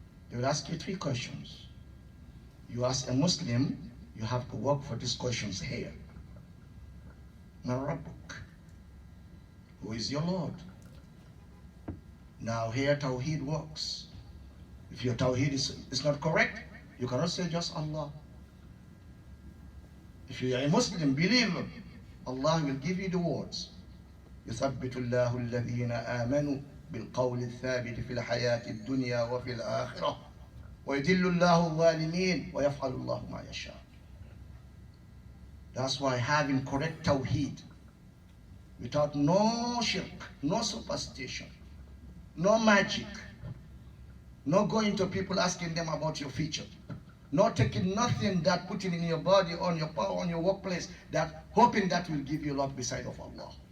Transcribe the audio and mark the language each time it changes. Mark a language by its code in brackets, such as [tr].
[en] They will ask you 3 questions. You ask a Muslim, you have to work for these questions here. [ar] Man Rabbuk? [en] Who is your Lord? Now here Tawheed works. If your Tawheed is not correct, you cannot say just Allah. If you are a Muslim believer, Allah will give you the words. [ar] يثبت الله الذين آمنوا بالقول الثابت في الحياة الدنيا وفي الآخرة ويذل الله الظالمين ويفعل الله ما يشاء. [en] That's why having correct Tawheed, without no shirk, no superstition, no magic, no going to people asking them about your future, not taking nothing that putting in your body, on your power, on your workplace, that hoping that will give you luck beside of Allah.